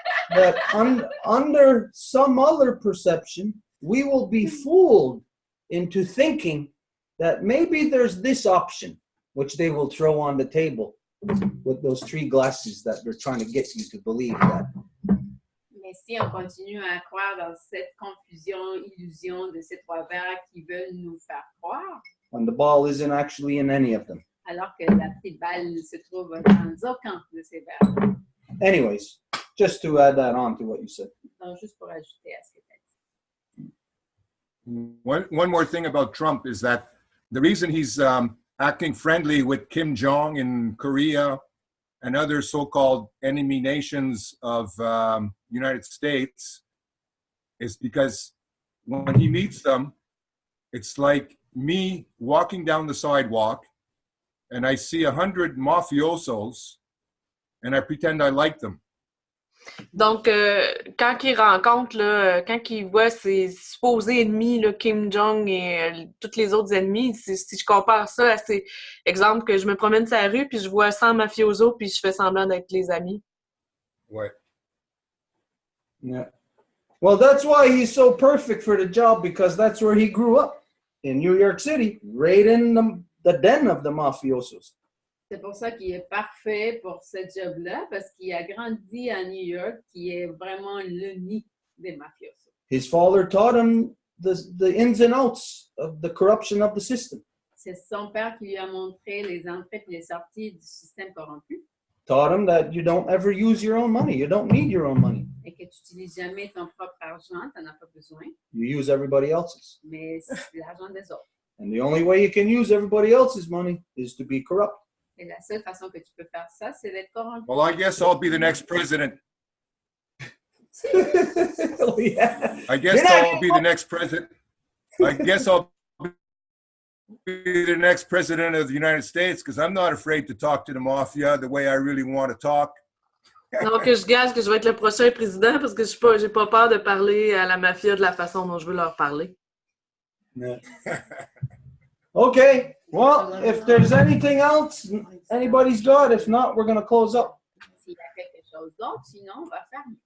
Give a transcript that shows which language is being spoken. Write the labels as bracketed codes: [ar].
[en] That under some other perception, we will be fooled into thinking that maybe there's this option, which they will throw on the table with those 3 glasses that they're trying to get you to believe that. [fr] Mais si on continue à croire dans cette confusion, illusion de ces 3 verres qui veulent nous faire croire, [en] When the ball isn't actually in any of them. [fr] alors que la petite balle se trouve dans aucun de ces verres. [en] Anyways, just to add that on to what you said. [fr] Donc, juste pour ajouter à ce que tu as dit. [en] One more thing about Trump is that the reason he's acting friendly with Kim Jong in Korea and other so-called enemy nations of United States is because when he meets them, it's like me walking down the sidewalk and I see 100 mafiosos and I pretend I like them. [fr] Donc, quand il rencontre, là, quand il voit ses supposés ennemis, là, Kim Jong et tous les autres ennemis, si je compare ça à ces exemples que je me promène sur la rue, puis je vois 100 mafiosos, puis je fais semblant d'être les amis. Ouais. [en] Yeah. Well, that's why he's so perfect for the job, because that's where he grew up, in New York City, right in the den of the mafiosos. [fr] C'est pour ça qu'il est parfait pour ce job-là, parce qu'il a grandi à New York, qui est vraiment le nid des mafiosos. [en] His father taught him the ins and outs of the corruption of the system. [fr] C'est son père qui lui a montré les entrées et les sorties du système corrompu. [en] Taught him that you don't ever use your own money. You don't need your own money. [fr] Et que tu n'utilises jamais ton propre argent, tu n'en as pas besoin, [en] You use everybody else's. [fr] mais c'est l'argent des autres. [en] And the only way you can use everybody else's money is to be corrupt. [fr] Et la seule façon que tu peux faire ça, c'est d'être corrompu. [en] Well, I guess I'll be the next president. Oh, yeah. I guess I'll be the next president. I guess I'll be the next president of the United States because I'm not afraid to talk to the mafia the way I really want to talk. [fr] Donc, je gage que je vais être le prochain président parce que j'ai pas peur de parler à la mafia de la façon dont je veux leur parler. [en] Yeah. Okay. Well, if there's anything else anybody's got, if not, we're going to close up. [fr] S'il y a quelque chose d'autre, sinon, on va faire.